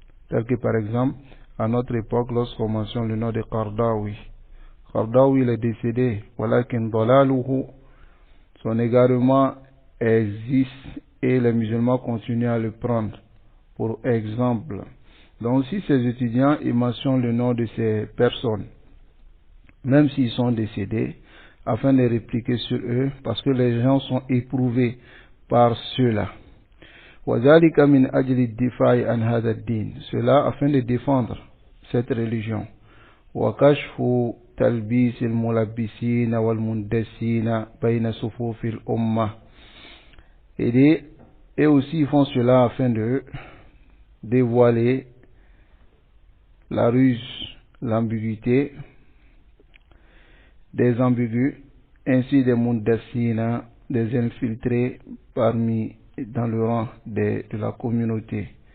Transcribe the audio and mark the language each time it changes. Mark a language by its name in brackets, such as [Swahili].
[French] Tel que par exemple, à notre époque, lorsqu'on mentionne le nom de Qardawi, Qardawi il est décédé, [Arabic] walakin dalaluhu, [French] son égarement existe et les musulmans continuent à le prendre pour exemple. Donc si ces étudiants ils mentionnent le nom de ces personnes, même s'ils sont décédés, afin de répliquer sur eux, parce que les gens sont éprouvés par cela. [Arabic] وَذَلِكَ مِنْ أَجْلِ الدِّفَاعِ عَنْ هَذَا الدِّينِ, [French] cela afin de défendre cette religion. [Arabic] وَكَشْفُ تَلْبِيسِ الْمُلَبِّسِينَ وَالْمُنْدَسِينَ بَيْنَ صُفُوفِ الْأُمَّةِ, [French] et aussi ils font cela afin de dévoiler la ruse, l'ambiguïté des ambigus, ainsi des mundassina, des infiltrés dans le rang de la communauté.